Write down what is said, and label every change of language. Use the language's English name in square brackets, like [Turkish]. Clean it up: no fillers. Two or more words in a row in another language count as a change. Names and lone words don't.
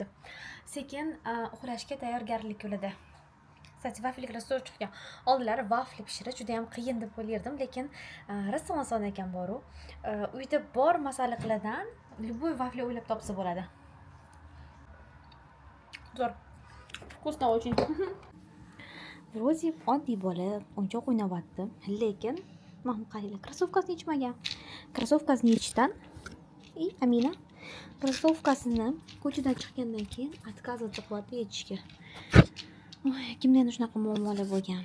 [Uzbek] Sekin uxlashga tayyorgarlik yo'lida. Kстати, vafilklar zo'r chiqqan. Oldinlari vafli pishirish juda ham qiyin deb o'ylardim, lekin rosa oson ekan boru. Uyda bor masalliqlardan любой vafli o'ylab topsa bo'ladi. Zo'r. [Russian] Вкусно очень. [Uzbek] Вроде oddiy bola o'yinchoq o'ynayapti, lekin mana qaranglar, krossovkasini yechmagan. Krossovkasini yechishdan Amina krossovkasini ko'chadan chiqqandan keyin отказываться qilyapti yechishga. Kimda endi shunaqa muammolar bo'lgan.